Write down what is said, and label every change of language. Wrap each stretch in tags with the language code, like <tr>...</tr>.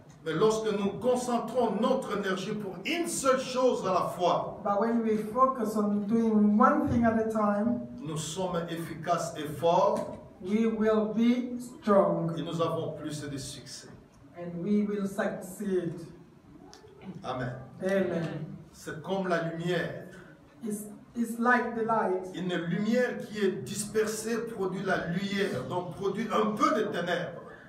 <fr>Mais lorsque nous concentrons notre énergie pour une seule chose à la fois,</fr> <en>But when we focus on doing one thing at a time,</en> <fr>nous sommes efficaces et forts</fr> <en>we will be strong</en> <fr>et nous avons plus de succès.</fr> <en>and we will succeed. Amen. Amen.</en> <fr>C'est comme la lumière.</fr> <en>It's like the light.</en> <fr>Une lumière qui est dispersée produit la lumière, donc produit un peu de ténèbres.</fr>